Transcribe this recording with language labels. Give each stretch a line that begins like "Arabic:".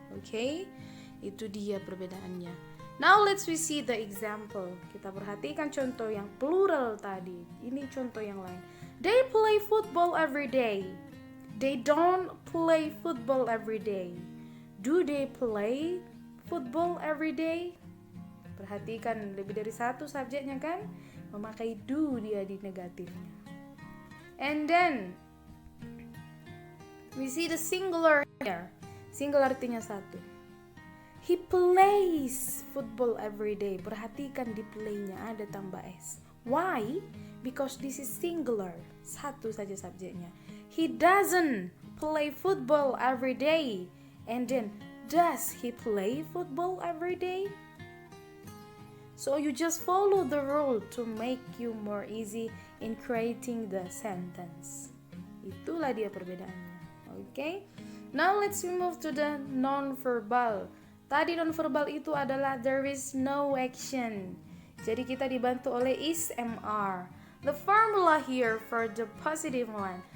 English: Okay? Itu dia perbedaannya. Now we see the example.
Indonesian: Kita perhatikan contoh yang plural tadi. Ini contoh yang lain.
English: They play football every day. They don't play football every day. Do they play football every day?
Indonesian: Perhatikan lebih dari 1 subjeknya kan? Memakai do dia di negatifnya. And then
English: We see the singular here. Singular artinya satu. He plays football every day.
Indonesian: Perhatikan di play-nya ada tambah S. Why?
English: Because this is singular. Satu saja subjeknya. He doesn't play football every day. And then, does he play football every day? So you just follow the rule to make you more easy in creating the sentence. Itulah dia perbedaannya. Okay? Now let's move to the non-verbal.
Indonesian: Tadi non-verbal itu adalah there is no action. Jadi kita dibantu oleh is MR.
English: The formula here for the positive one.